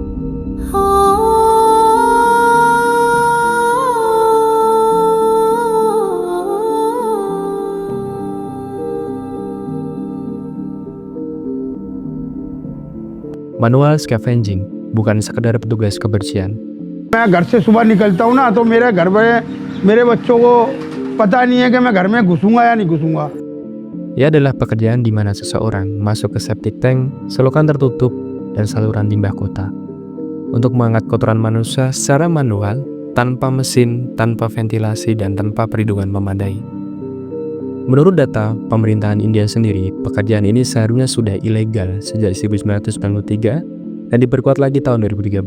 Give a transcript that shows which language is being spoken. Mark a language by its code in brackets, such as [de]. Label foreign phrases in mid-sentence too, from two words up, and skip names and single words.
[en] Manual scavenging [id] bukan sekedar petugas kebersihan. [hi] मैं घर से सुबह निकलता हूँ ना तो मेरे घर में मेरे बच्चों को पता नहीं है कि मैं घर में घुसूंगा या नहीं घुसूंगा. [id] Ia adalah pekerjaan di mana seseorang masuk ke [en] septic tank, [id] selokan tertutup, dan saluran limbah kota untuk mengangkat kotoran manusia secara manual, tanpa mesin, tanpa ventilasi, dan tanpa perlindungan memadai. Menurut data pemerintahan India sendiri, pekerjaan ini seharusnya sudah ilegal sejak 1993 dan diperkuat lagi tahun 2013.